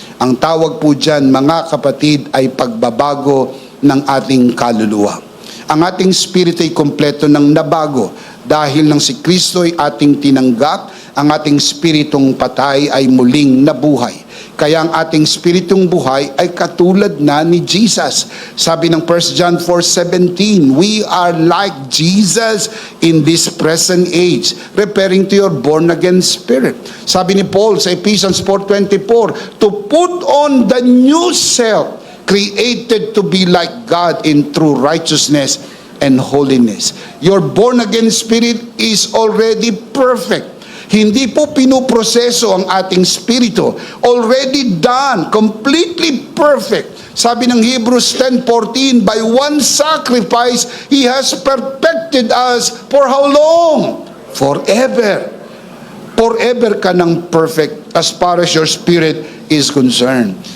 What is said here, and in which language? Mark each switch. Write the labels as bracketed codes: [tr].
[tl] Ang tawag po dyan, mga kapatid, ay pagbabago ng ating kaluluwa. Ang ating spirit ay kompleto ng nabago dahil nang si Kristo ay ating tinanggap, ang ating spiritong patay ay muling nabuhay. Kaya ang ating spiritong buhay ay katulad na ni Jesus. Sabi ng [en] 1 John 4:17, we are like Jesus in this present age, referring to your born-again spirit. [tl] Sabi ni [en] Paul [tl] sa [en] Ephesians 4:24, to put on the new self, created to be like God in true righteousness and holiness. Your born-again spirit is already perfect. [tl] Hindi po pinuproseso ang ating spirito. [en] Already done, completely perfect. [tl] Sabi ng [en] Hebrews 10:14, by one sacrifice, He has perfected us for how long? Forever. Forever [tl] ka ng [en] perfect as far as your spirit is concerned.